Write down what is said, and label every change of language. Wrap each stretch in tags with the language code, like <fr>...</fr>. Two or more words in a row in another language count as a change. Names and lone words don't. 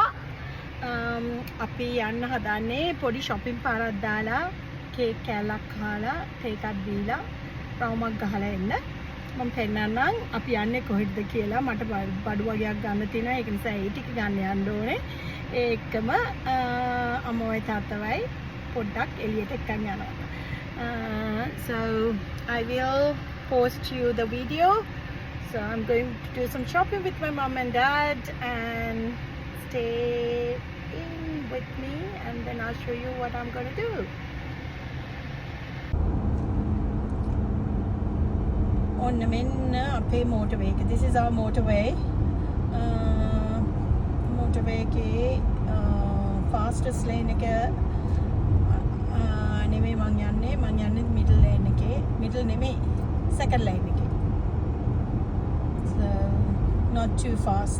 <si>අපි යන්න හදන්නේ පොඩි shopping පාරක් දාලා කේක් කෑල්ලක් කාලා තේ එකක් දීලා රවුමක් ගහලා එන්න. මම පෙන්නන්නම් අපි යන්නේ කොහෙද කියලා. මට බඩු වගේක් ගන්න තියෙනවා. ඒක නිසා ඒ ටික ගන්න යන්න ඕනේ. ඒකම අම්මෝයි තාත්තවයි පොඩ්ඩක් එළියට එක්කන් යනවා.</si> <en>So I will post you the video. So I'm going to do some shopping with my mom and dad and stay in with me and then I'll show you what I'm going to do.</en> <si>On මෙන්න අපේ motorway එක.</si> <en>This is our motorway.</en> <si>Motorway එකේ</si> <en>fastest lane</en> <si>එක නෙමෙයි මං යන්නේ</si> <en>middle lane</en> <si>එකේ. Middle නෙමෙයි second lane එකේ.</si> <en>So not too fast.</en>